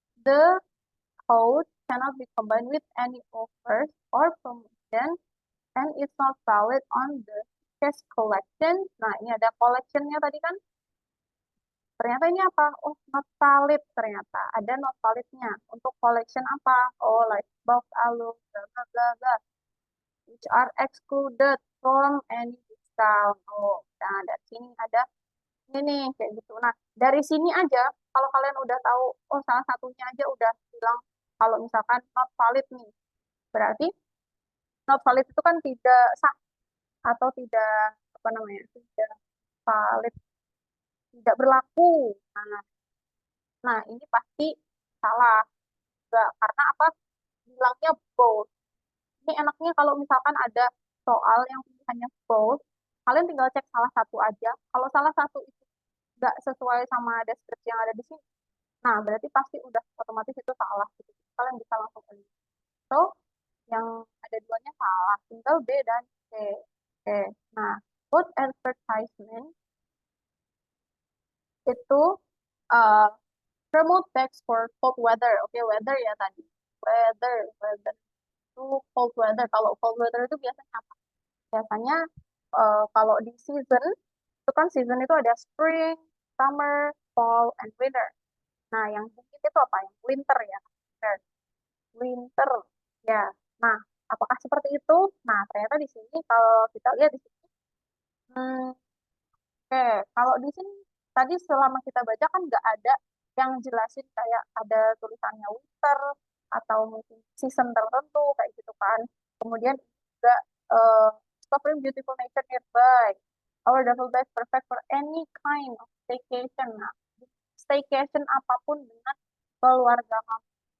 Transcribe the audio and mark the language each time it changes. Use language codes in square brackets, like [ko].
[en] The code cannot be combined with any offers or promotion and it's not valid on the cash collection. [id] Nah, ini ada collectionnya tadi kan. Ternyata ini apa? Oh, not valid ternyata. Ada not validnya. Untuk collection apa? [en] Oh, like box album, bla bla bla bla. Which are excluded from any discount. [id] Oh, nah dari sini ada ini nih, kayak gitu. Nah, dari sini aja, kalau kalian udah tahu, oh salah satunya aja udah bilang, kalau misalkan not valid nih, berarti not valid itu kan tidak sah atau tidak apa namanya, tidak valid, tidak berlaku. Nah, ini pasti salah juga karena apa? Bilangnya both. Ini enaknya kalau misalkan ada soal yang pilihannya both, kalian tinggal cek salah satu aja. Kalau salah satu itu nggak sesuai sama deskripsi yang ada di sini, nah berarti pasti udah otomatis itu salah gitu. Kalian bisa langsung eliminate. So, yang ada duanya salah, tinggal B dan C. Oke. [en] Nah, both advertisement itu uh, promote bags for cold weather. [id] Oke, weather ya tadi. Weather itu cold weather. Kalau cold weather itu biasanya apa? Biasanya kalau di season, itu kan season itu ada [en] spring, summer, fall, and winter. [id] Nah, yang dingin itu apa? Yang winter ya. Winter. Winter. Ya. Nah, apakah seperti itu? Nah, ternyata di sini kalau kita lihat di sini, hmm, oke, kalau di sini tadi selama kita baca kan nggak ada yang jelasin kayak ada tulisannya winter atau mungkin season tertentu kayak gitu kan. Kemudian juga uh, discovering beautiful nature nearby. [en] Our double bag perfect for any kind of staycation. [id] Nah, staycation apapun dengan keluarga kamu.